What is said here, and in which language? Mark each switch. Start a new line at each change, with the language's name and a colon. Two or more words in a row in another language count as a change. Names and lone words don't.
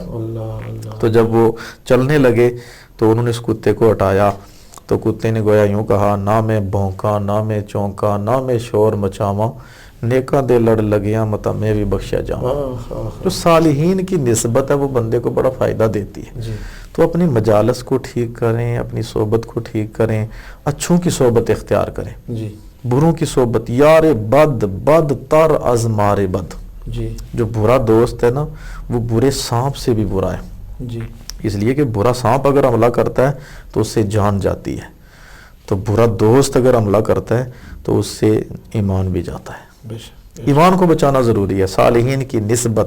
Urdu: تو جب وہ چلنے لگے تو انہوں نے اس کتے کو ہٹایا, تو کتے نے گویا یوں کہا,
Punjabi: نہ میں بھونکا نہ میں چونکا نہ میں شور مچاواں, نیکاں دے لڑ لگیاں متا میں بھی بخشا جاؤں.
Urdu: جو صالحین کی نسبت ہے وہ بندے کو بڑا فائدہ دیتی ہے. جی تو اپنی مجالس کو ٹھیک کریں، اپنی صحبت کو ٹھیک کریں، اچھوں کی صحبت اختیار کریں، جی بروں کی صحبت.
Persian: یار بد بد تر از مار بد.
Urdu: جی جو برا دوست ہے نا وہ برے سانپ سے بھی برا ہے. جی اس لیے کہ برا سانپ اگر حملہ کرتا ہے تو اس سے جان جاتی ہے، تو برا دوست اگر حملہ کرتا ہے تو اس سے ایمان بھی جاتا ہے. بے شک. ایمان کو بچانا ضروری ہے. صالحین کی نسبت،